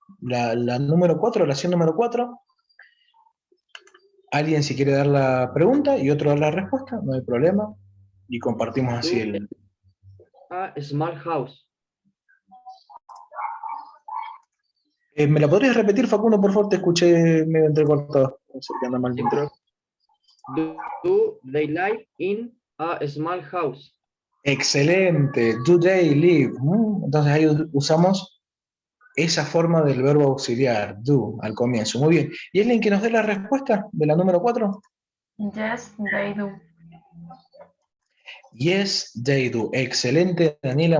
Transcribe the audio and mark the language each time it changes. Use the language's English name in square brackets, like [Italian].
[Spanish] La número 4, oración número 4. Alguien si quiere dar la pregunta y otro dar la respuesta, no hay problema. Y compartimos así el... [English] A small house. [Spanish] ¿Me la podrías repetir, Facundo, por favor? Te escuché medio entrecortado. No sé qué anda mal. [English] Do they live in a small house? Excelente. Do they live? [Spanish] Entonces ahí usamos esa forma del verbo auxiliar, do, al comienzo. Muy bien. ¿Y alguien que nos dé la respuesta de la número 4? [English] Yes, they do. Yes, they do. Excelente, Daniela.